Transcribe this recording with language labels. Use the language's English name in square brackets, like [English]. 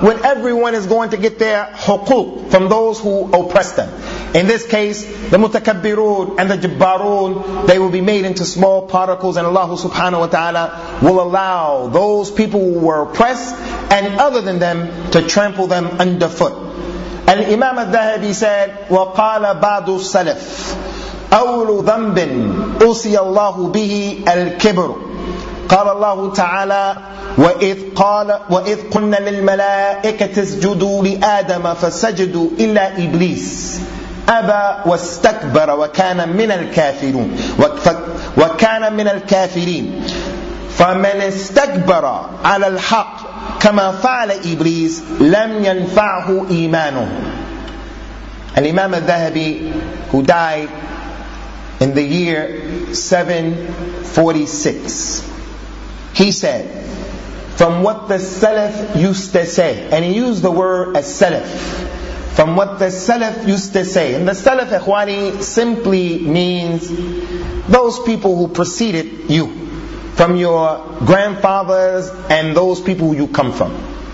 [English] when everyone is going to get their huquq from those who oppress them. In this case, the mutakabbirun and the jabbarun, they will be made into small particles, and Allah subhanahu wa ta'ala will allow those people who were oppressed and other than them to trample them underfoot. Al-Imam al-Dhahabi said, [Arabic] وَقَالَ بَعْدُ السَّلَفِ أَوْلُ ذَنْبٍ أُسِيَ اللَّهُ بِهِ الْكِبْرُ قال الله تعالى وإذ قال وإذ قلنا للملائكة اسجدوا لآدم فسجدوا إلا إبليس أبى واستكبر وكان من الكافرين وكان من الكافرين فمن استكبر على الحق كما فعل إبليس لم ينفعه إيمانه. [English] الإمام الذهبي who died in the year 746, he said, from what the Salaf used to say, and he used the word as Salaf, from what the Salaf used to say, and the Salaf, Ikhwani, simply means those people who preceded you, from your grandfathers and those people you come from.